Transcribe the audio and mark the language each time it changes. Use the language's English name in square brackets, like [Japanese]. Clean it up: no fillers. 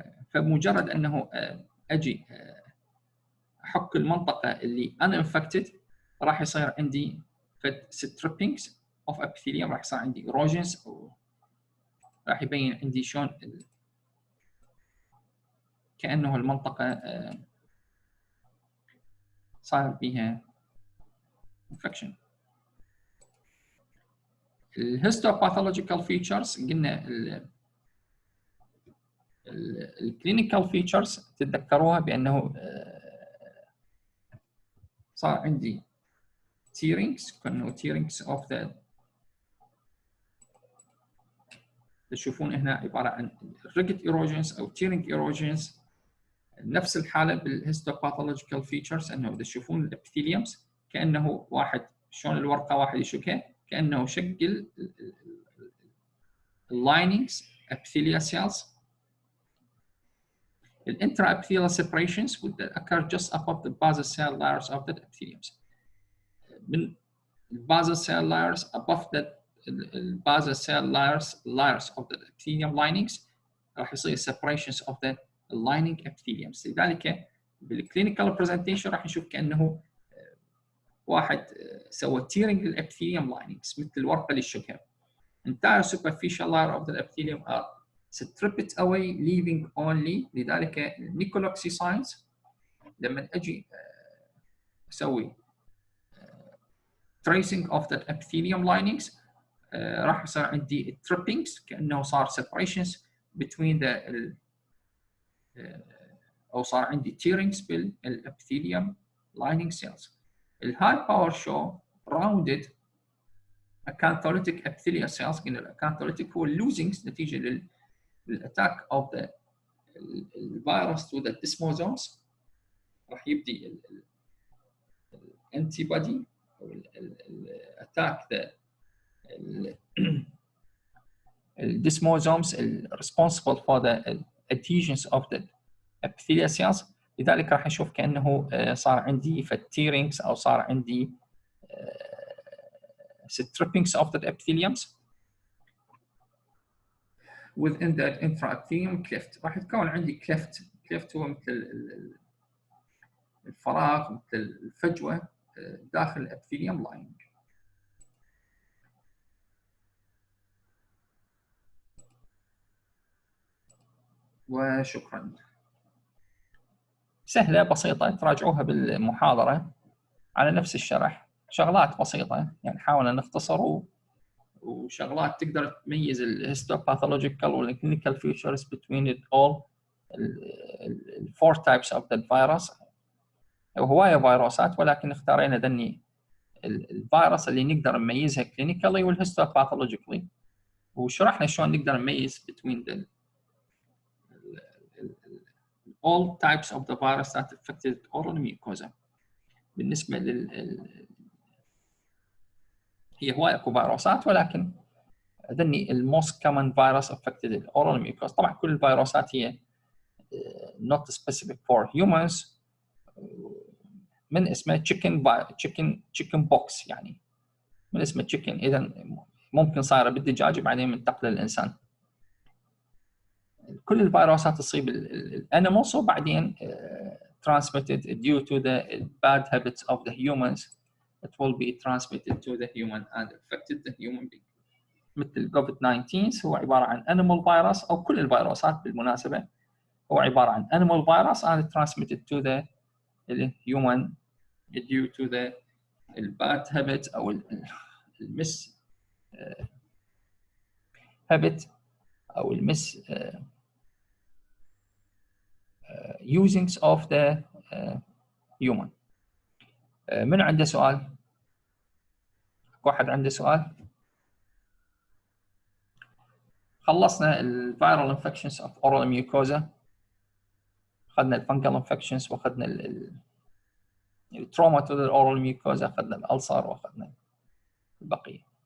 [Arabic] فمجرد انه اجي احك المنطقه اللي uninfected راح يصير عندي [English] strippings of epithelium، [Arabic] راح يصير عندي erosions، راح يبين عندي شلون كانه المنطقه صار بها infection. الهيستوباثولوجيكال فيتشرز قلنا الكلينيكال فيتشرز تتذكروها بانه صار عندي tearings كانه [English] tearings of the، [Arabic] تشوفون هنا عباره عن [English] rigid erosions [Arabic] او [English] tearing erosions. [Arabic] نفس الحاله بالهيستوباثولوجيكال فيتشرز، انه تشوفون الابيثيليومز كانه واحد، شلون الورقه واحد يشكها كانه شق اللايننجز epithelial cells. [English] The intraepithelial separations would occur just above the basal cell layers of the epitheliums. من basal cell layers above the basal cell layers of the epithelium linings [Arabic] راح يصير [English] separations of the lining epitheliums. [Arabic] لذلك بالclinical presentation راح نشوف كأنه واحد سوى tearing للابيثيليوم linings مثل الورقة اللي شكها. [English] Entire superficial layer of the epithelium are stripped away leaving only. [Arabic] لذلك النيكولوكسي ساينز لما اجي اسوي [English] tracing of the epithelium linings [Arabic] راح يصير عندي trippings كانه صار separations between the او صار عندي tearings بالepithelium lining cells. [English] الهاي باور شو rounded acantholytic epithelial cells. [Arabic] قلنا الاكانثوليتيك هو اللوزنجز نتيجه للاتاك اوف ذا الفيروس to the desmosomes. راح يبدي الانتي بودي [English] او الاتاك ذا الديسموزومز responsible for the adhesions of the epithelial cells. [Arabic] لذلك راح نشوف كانه صار عندي tearings او صار عندي [English] strippings of the epitheliums within the intraepithelium cleft. [Arabic] راح يتكون عندي cleft هو مثل الفراغ، مثل الفجوه داخل الابيثيليوم لاين. وشكرا. سهله بسيطه تراجعوها بالمحاضره على نفس الشرح، شغلات بسيطه يعني حاولنا نختصر وشغلات تقدر تميز الهيستوباثولوجيكال والكلينيكال فيتشرز [English] between it all [Arabic] ال 4 [English] types of the virus. [Arabic] وهوايه فيروسات ولكن اختارينا ذني الفيروس اللي نقدر نميزها كلينيكالي والهيستوباثولوجيكالي، وشرحنا شلون نقدر نميز [English] between the all types of the virus that affected oral mucosa. [Arabic] بالنسبه هي هوايه اكو فيروسات ولكن ذني [English] most common virus affected the oral mucosa. [Arabic] طبعا كل الفيروسات هي [English] not specific for humans، [Arabic] من اسمه chicken pox، يعني من اسمه chicken اذا ممكن صايره بالدجاج بعدين منتقله للانسان. كل الفيروسات تصيب الانيمالز وبعدين [English] transmitted due to the bad habits of the humans. It will be transmitted to the human and affected the human being. [Arabic] مثل COVID-19 هو عباره عن [English] animal virus، [Arabic] او كل الفيروسات بالمناسبه هو عباره عن [English] animal virus and transmitted to the human due to the bad habit او المس habit او المس usings of the human. [Arabic] من عنده سؤال؟ واحد عنده سؤال؟ خلصنا الفيرال انفكشنز اوف اورال ميوكوزا، اخذنا الفنجل انفكشنز واخذنا التروما تو الاورال ميوكوزا، اخذنا الالسر واخذنا البقيه.